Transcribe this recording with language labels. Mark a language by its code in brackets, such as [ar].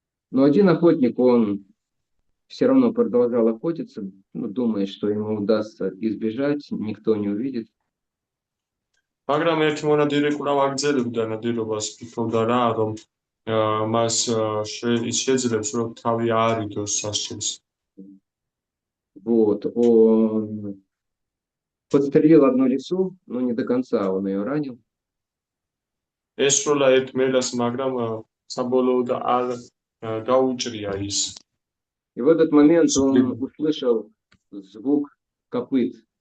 [ru] Но один охотник, он все равно продолжал охотиться, думая, что ему удастся избежать, никто не увидит. [ka] მაგრამ ერთი მონადირი კვლავ აგრძელებდა ნადირობას, ფიქრობდა რა, რომ მას შეძლებს, რომ თავი აარიდოს სასჯელს. [ru] Вот, он подстрелил одну лису, но не до конца он ее ранил. [ka] ესროლა ერთ მელას, მაგრამ საბოლოოდ არ გაუჭრია ის. [ru] И в этот момент он услышал звук копыт.